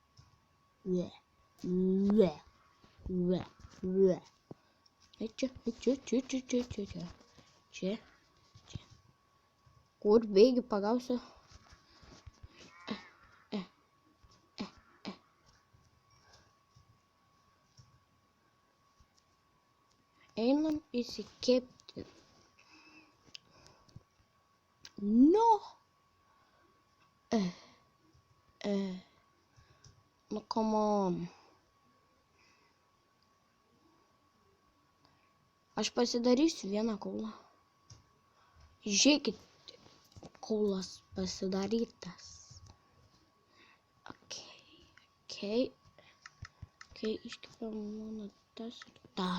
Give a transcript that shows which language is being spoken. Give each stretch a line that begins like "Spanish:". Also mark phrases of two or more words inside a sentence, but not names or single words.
Lithuanian: Čia. Kur bėgi pagausiu? Einam įsikepti.
English: No. No, come on.
Lithuanian: Aš pasidarysiu vieną kaulą. Žiūrėkit, kaulas pasidarytas. Okay, iškepam mano tas ir tas.